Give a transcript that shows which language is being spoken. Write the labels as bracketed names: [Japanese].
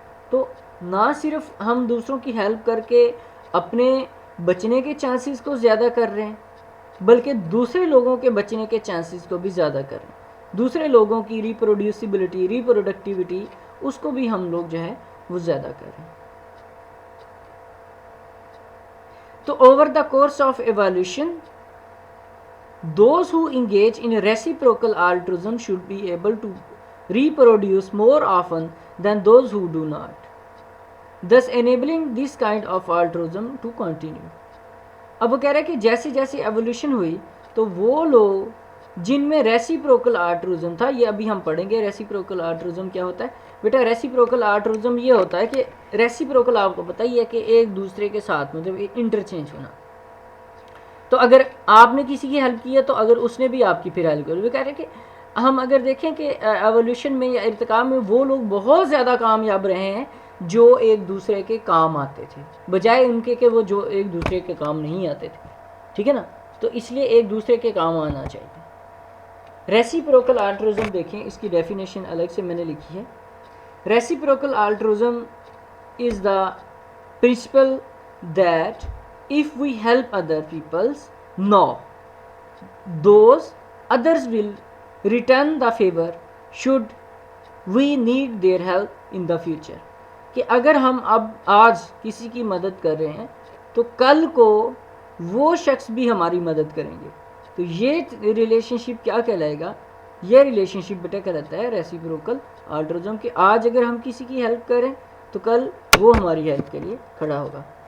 [Urdu] تو نہ صرف ہم دوسروں کی ہیلپ کر کے اپنے بچنے کے چانسز کو زیادہ کر رہے ہیں، بلکہ دوسرے لوگوں کے بچنے کے چانسز کو بھی زیادہ کر رہے ہیں، دوسرے لوگوں کی ریپروڈیوسیبلٹی ریپروڈکٹیوٹی اس کو بھی ہم لوگ جو ہے وہ زیادہ کر رہے ہیں. [English] تو over the course of evolution those who engage in reciprocal altruism should be able to reproduce more often than those who do not, thus enabling this kind of altruism to continue. [Urdu] اب وہ کہہ رہا ہے کہ جیسے جیسے ایولیوشن ہوئی تو وہ لوگ جن میں ریسیپروکل آلٹروزم تھا، یہ ابھی ہم پڑھیں گے ریسیپروکل آلٹروزم کیا ہوتا ہے. بیٹا ریسیپروکل آلٹروزم یہ ہوتا ہے کہ ریسیپروکل آپ کو پتہ ہی ہے کہ ایک دوسرے کے ساتھ مطلب انٹرچینج ہونا. تو اگر آپ نے کسی کی ہیلپ کی ہے تو اگر اس نے بھی آپ کی پھر ہیلپ کی. وہ کہہ رہے ہیں کہ ہم اگر دیکھیں کہ ایولیوشن میں یا ارتقاء میں وہ لوگ بہت زیادہ کامیاب رہے ہیں جو ایک دوسرے کے کام آتے تھے، بجائے ان کے کہ وہ جو ایک دوسرے کے کام نہیں آتے تھے. ٹھیک ہے نا؟ تو اس لیے ایک دوسرے کے کام آنا چاہیے. ریسیپروکل آلٹروزم دیکھیں، اس کی ڈیفینیشن الگ سے میں نے لکھی ہے. [English] Reciprocal altruism is the principle that if we help other peoples, no, those others will return the favor should we need their help in the future. [Urdu] کہ اگر ہم اب آج کسی کی مدد کر رہے ہیں تو کل کو وہ شخص بھی ہماری مدد کریں گے. تو یہ ریلیشن شپ کیا کہلائے گا؟ یہ ریلیشن شپ بیٹا کہلاتا ہے ریسیپروکل آلٹروزم، کہ آج اگر ہم کسی کی ہیلپ کریں تو کل وہ ہماری ہیلپ کے لیے کھڑا ہوگا.